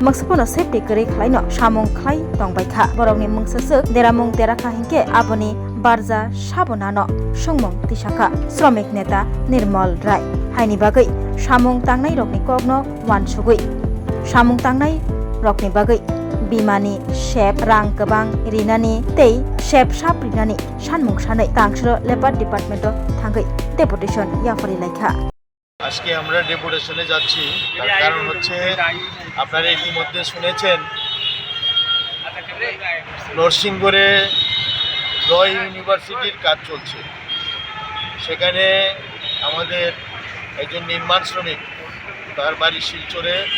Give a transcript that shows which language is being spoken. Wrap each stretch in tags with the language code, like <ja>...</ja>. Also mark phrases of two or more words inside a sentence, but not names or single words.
<trp>Maksapono Safety Korei Khlaino Shamung Khlai Tongbaikha Borokni Mungsasuk Deramung Derakha Hingke Aboni Barja Shabonano Shungmung Tishaka Stromik Neta Nirmal Rai Haini Bagai Shamung Tangnai Rokni Kogno Wansugui Shamung Tangnai Rokni Bagai Bimani Shep Rang Kabang Rinani Tei Shep Shap Rinani Shanmung Shanai Tangshro</trp> <en>Labor Department</en> <trp>Thangai Deputation Yafarilaika</trp> <bn>আজকে আমরা ডেপুটেশনে যাচ্ছি তার কারণ হচ্ছে আপনারা ইতিমধ্যে শুনেছেন নরসিংগড়ে</bn> <en>Law University's</en> <bn>কাজ চলছে সেখানে আমাদের একজন নির্মাণ শ্রমিক তার বাড়ি শিলচরে</bn>